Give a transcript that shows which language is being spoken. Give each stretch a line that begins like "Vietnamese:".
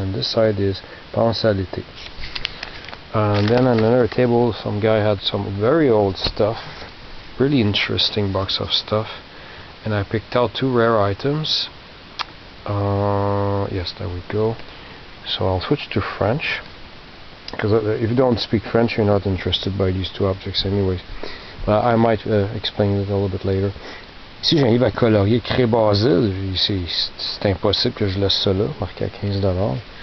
English: And this side is Pense à l'été. And then on another table, some guy had some very old stuff, really interesting box of stuff. And I picked out two rare items. Yes, there we go. So I'll switch to French, because if you don't speak French, you're not interested by these two objects anyways. I might explain it a little bit later.
French: Ici j'ai un livre à colorier Cré Basile. C'est impossible que je laisse ça là, marqué à 15$.